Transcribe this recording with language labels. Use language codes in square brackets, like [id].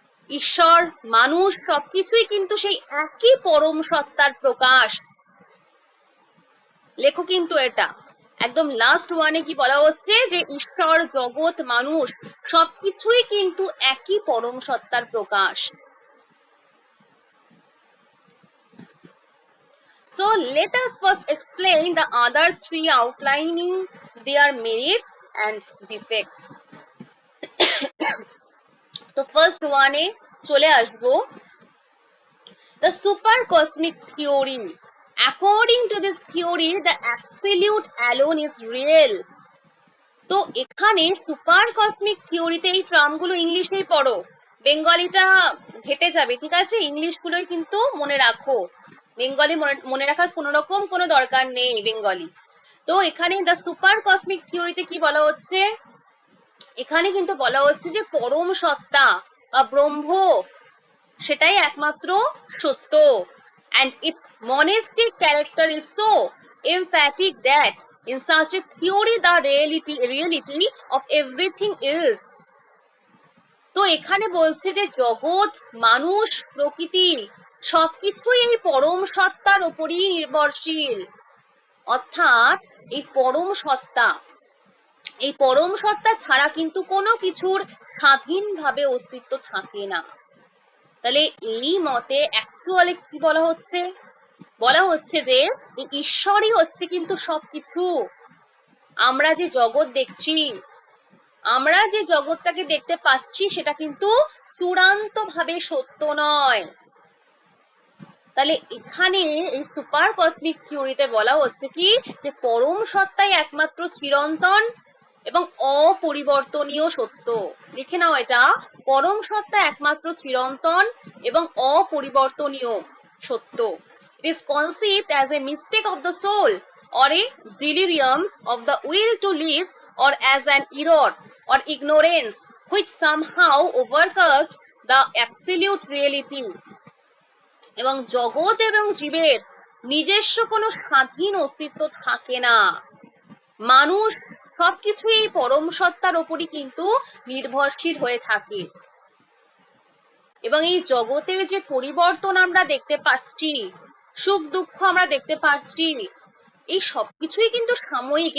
[bn] ঈশ্বর, মানুষ সবকিছুই কিন্তু সেই একই পরম সত্তার প্রকাশ। লেখো কিন্তু এটা একদম লাস্ট ওয়ানে কি বলা হচ্ছে যে ঈশ্বর, জগৎ, মানুষ সবকিছুই কিন্তু একই পরম সত্তার প্রকাশ। [en] So let us first explain the other three, outlining their merits and defects. [bn] তো ফার্স্ট ওয়ানে চলে আসবো, the super cosmic theory। [en] According to this theory, the absolute alone is real. [bn] তো এখানে সুপার কসমিক থিওরিতে এই টার্মগুলো ইংলিশেই পড়ো, বেঙ্গলিটা ঘেটে যাবে, ঠিক আছে? ইংলিশগুলোই কিন্তু মনে রাখো, বেঙ্গলি মনে রাখার কোনো রকম কোনো দরকার নেই বেঙ্গলি। তো এখানে দ্য সুপার কসমিক থিওরিতে কি বলা হচ্ছে, এখানে কিন্তু বলা হচ্ছে যে পরম সত্তা বা ব্রহ্ম সেটাই একমাত্র সত্য। [en] And its monistic character is so emphatic that in such a theory the reality of everything is. [bn] তো এখানে বলছে যে জগৎ, মানুষ, প্রকৃতি সবকিছুই এই পরম সত্তার উপরই নির্ভরশীল। অর্থাৎ এই পরম সত্তা, এই পরম সত্তা ছাড়া কিন্তু কোনো কিছুর স্বাধীনভাবে অস্তিত্ব থাকে না। তাহলে এই মতে অ্যাকচুয়ালি কি বলা হচ্ছে, বলা হচ্ছে যে ঈশ্বরই হচ্ছে কিন্তু সবকিছু। আমরা যে জগৎ দেখছি, আমরা যে জগৎটাকে দেখতে পাচ্ছি সেটা কিন্তু চূড়ান্ত ভাবে সত্য নয়। তাহলে এখানে এই সুপার কসমিক থিওরিতে বলা হচ্ছে কি, যে পরম সত্তাই একমাত্র চিরন্তন এবং অপরিবর্তনীয় সত্য। লিখে নাও এটা, পরম সত্তা একমাত্র চিরন্তন এবং অপরিবর্তনীয় সত্য। [en] It is conceived as a mistake of the soul or a delirium of the will to live, or as an error or ignorance which somehow overcasts the absolute reality. [bn] এবং জগৎ এবং জীবের নিজস্ব কোনো স্বাধীন অস্তিত্ব থাকে না। মানুষ সবকিছু এই পরম সত্তার উপরই কিন্তু নির্ভরশীল হয়ে থাকে। এবং এই জগতের যে পরিবর্তন আমরা দেখতে পাচ্ছি, সুখ দুঃখ আমরা দেখতে পাচ্ছি, এই সবকিছুই কিন্তু সাময়িক।